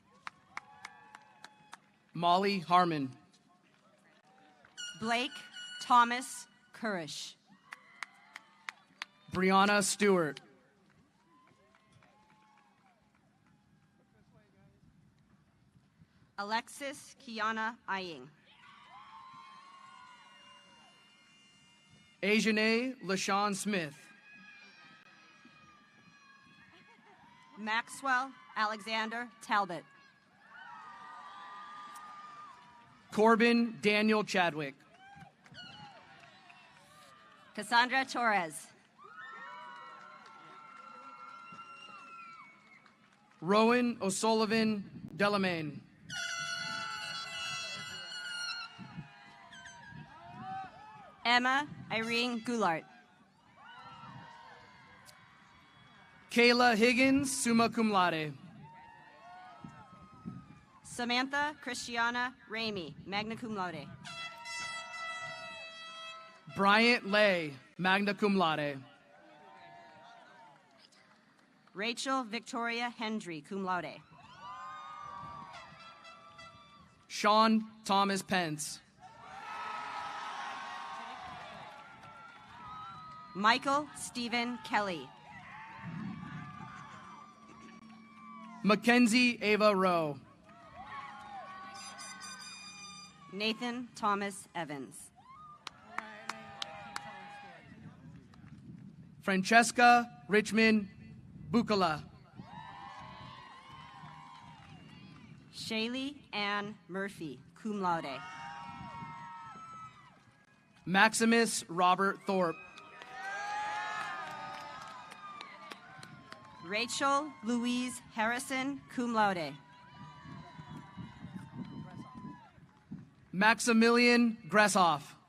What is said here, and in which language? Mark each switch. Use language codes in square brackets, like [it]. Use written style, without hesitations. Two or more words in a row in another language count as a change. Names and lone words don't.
[en] Molly Harmon. Blake Thomas Kurish. Brianna Stewart. Alexis Kiana Aying. Ajane LaShawn Smith. Maxwell Alexander Talbot. Corbin Daniel Chadwick. Cassandra Torres. Rowan O'Sullivan Delamain. Emma Irene Goulart. Kayla Higgins, [la] summa cum laude. [en] Samantha Christiana Ramey, [la] magna cum laude. [en] Bryant Lay, [la] magna cum laude. [en] Rachel Victoria Hendry, [la] cum laude. [en] Sean Thomas Pence. Michael Stephen Kelly. Mackenzie Ava Rowe. Nathan Thomas Evans. Francesca Richmond Bukala. Shaylee Ann Murphy, [la] cum laude. [en] Maximus Robert Thorpe. Rachel Louise Harrison, [la] cum laude. [en] Maximilian Gresshoff.